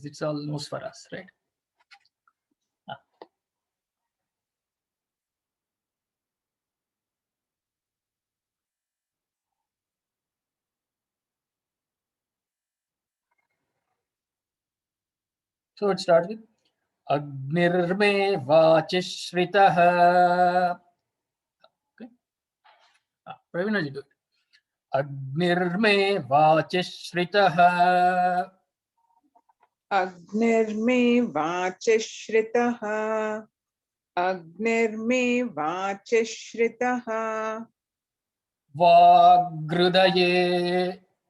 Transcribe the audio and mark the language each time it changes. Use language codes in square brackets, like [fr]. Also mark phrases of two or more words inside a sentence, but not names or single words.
[en] It's almost for us, right? So let's start with [sa] अग्निर्मे वाचि श्रितः. [en] Okay. Pravinaji, do it. [sa] अग्निर्मे वाचि श्रितः. अग्निर्मे वाचि श्रितः. अग्निर्मे वाचि श्रितः. Vagrudaye.